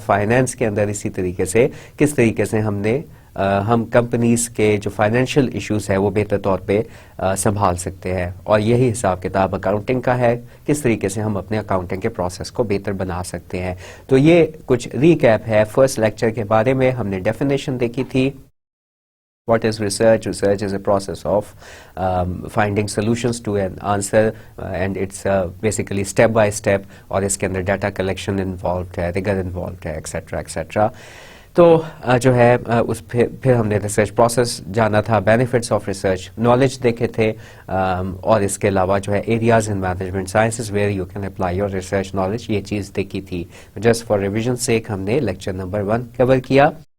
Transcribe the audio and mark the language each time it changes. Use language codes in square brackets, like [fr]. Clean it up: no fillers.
[ur] Finance کے اندر اسی طریقے سے کس طریقے سے ہم کمپنیز کے جو فائنینشیل ایشوز ہیں وہ بہتر طور پہ سنبھال سکتے ہیں. اور یہی حساب کتاب اکاؤنٹنگ کا ہے, کس طریقے سے ہم اپنے اکاؤنٹنگ کے پروسیس کو بہتر بنا سکتے ہیں. تو یہ کچھ ریکیپ ہے فرسٹ لیکچر کے بارے میں. ہم نے ڈیفینیشن دیکھی تھی. [en] What is research? Research is a process of finding solutions to an answer, and it's basically step by step, [ur] اور اس کے اندر ڈیٹا کلیکشن انوالوڈ ہے, ریگر انوالوڈ ہے, ایکسیٹرا ایکسیٹرا. تو جو ہے اس پھر ہم نے ریسرچ پروسیس جانا تھا, [en] benefits of research, [ur] نالج دیکھے تھے, اور اس کے علاوہ جو ہے [en] areas in management sciences where you can apply your research knowledge, [ur] یہ چیز دیکھی تھی. [en] just for revision sake [ur] ہم نے لیکچر نمبر 1 کور کیا.